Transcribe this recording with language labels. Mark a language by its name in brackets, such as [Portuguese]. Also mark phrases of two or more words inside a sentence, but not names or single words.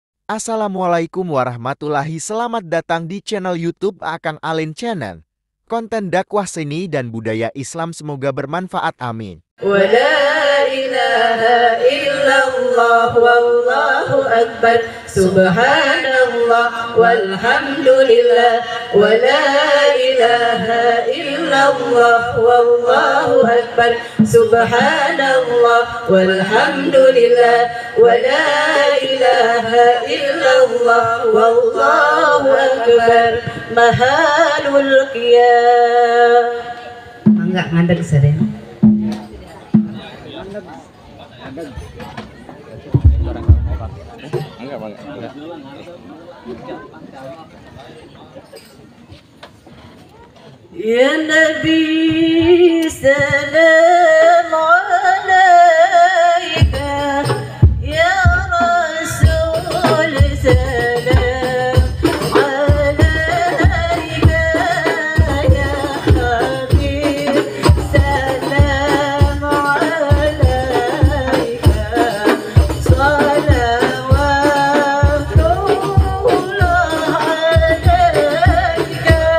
[Arabic] السلام عليكم ورحمة الله. [Indonesian] Selamat datang di channel YouTube Akang Alin Channel. Konten dakwah seni dan budaya Islam semoga bermanfaat. Amin. [Arabic] ولا إله إلا الله والله أكبر سبحان الله والحمد لله ولا إله إلا الله والله أكبر سبحان الله والحمد لله ولا إله إلا الله والله أكبر محال القيام. [Indonesian] Enggak ngandek sering. [Arabic] يا نبي سلام عليك، يا رسول سلام عليك، يا حبيب سلام عليك, صلوات الله عليك.